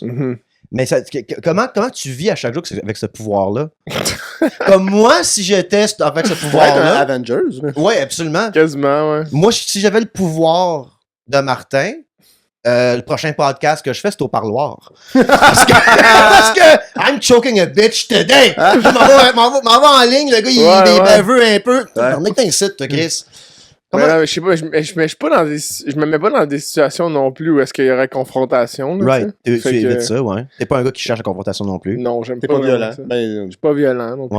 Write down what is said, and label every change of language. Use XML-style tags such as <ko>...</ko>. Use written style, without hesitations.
<fr>Mm-hmm. Mais comment tu vis à chaque jour avec ce pouvoir-là? Comme moi, si j'étais avec ce pouvoir-là... Avengers. Oui, absolument. Quasiment, ouais. Moi, si j'avais le pouvoir de Martin... le prochain podcast que je fais, c'est au parloir. Parce que</fr> <en>I'm choking a bitch today.</en> <fr>Je m'en vais en ligne, le gars, il est baveux un peu. On est un site, toi, Chris. Je sais pas, je me mets pas dans des situations non plus où est-ce qu'il y aurait confrontation. Là, right. Tu évites ça, ouais. T'es pas un gars qui cherche la confrontation non plus. Non, j'aime T'es pas. pas violent. Je suis pas violent non plus.</fr>